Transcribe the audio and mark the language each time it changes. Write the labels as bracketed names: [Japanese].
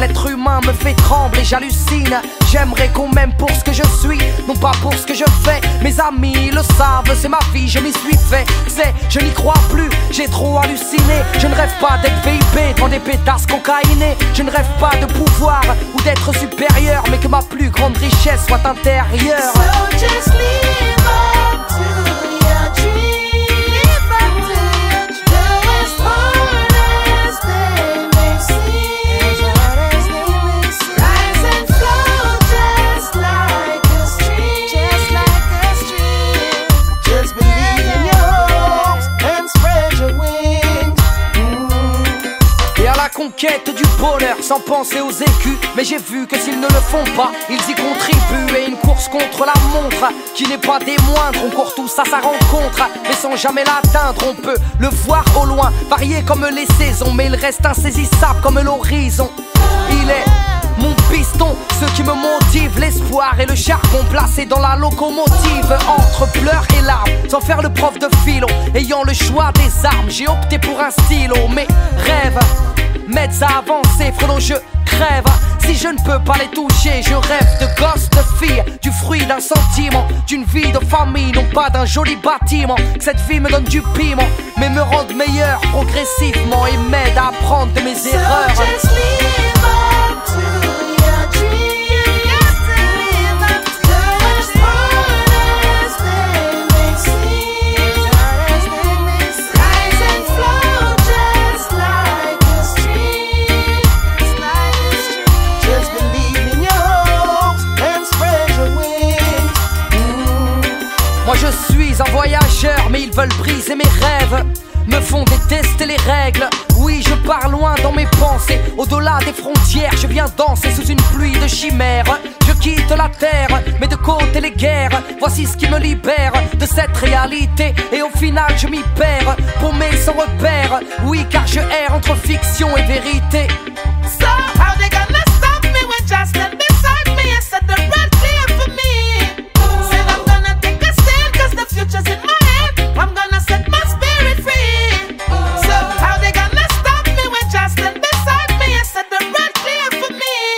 [French] L'être humain me fait trembler, j'hallucine. J'aimerais qu'on m'aime pour ce que je suis, non pas pour ce que je fais. Mes amis le savent, c'est ma vie, je m'y suis fait. C'est, je n'y crois plus, j'ai trop halluciné. Je ne rêve pas d'être VIP dans des pétasses cocaïnées. Je ne rêve pas de pouvoir ou d'être supérieur, mais que ma plus grande richesse soit intérieure. [English] So just live up to your dream. Live up to your dream. Though as hard as they may seem, rise and flow just like a stream. Just like a stream. Just believe in your hopes and spread your wings. [French] Et à la conquête du bonheur sans penser aux écus. Mais j'ai vu que s'ils ne le font pas, ils y contribuent. Et une course contre la montre qui n'est pas des moindres. On court tous à sa rencontre, mais sans jamais l'atteindre. On peut le voir au loin, varié comme les saisons, mais il reste insaisissable comme l'horizon. Il est mon piston, ce qui me motive, l'espoir et le charbon placé dans la locomotive. Entre pleurs et larmes, sans faire le prof de philo, ayant le choix des armes, j'ai opté pour un stylo. Mes rêves m'aident à avancer, frelon je crève. Si je ne peux pas les toucher, je rêve de gosses, de filles, du fruit d'un sentiment, d'une vie de famille, non pas d'un joli bâtiment. Que cette vie me donne du piment, mais me rende meilleur progressivement et m'aide à apprendre de mes erreurs. [English] So just live up to your dream. You got to live up to though as hard as they may seem. Rise and flow just like a stream. Just believe in your hopes and spread your wings. [French] Moi je suis un voyageur, mais ils veulent briser mes rêves, me font détester les règles. Oui, je pars loin dans mes pensées, au-delà des frontières. Je viens danser sous une pluie de chimères. Je quitte la terre, mais de côté les guerres. Voici ce qui me libère de cette réalité. Et au final je m'y perds, paumé sans repère. Oui, car je erre entre fiction et vérité. [English] So how they gonna stop me when Justin beside me and set the road clear for me? Said I'm gonna take a stand 'cause the future's in my hand. I'm gonna set my spirit free. So how they gonna stop me when Justin beside me and set the road clear for me?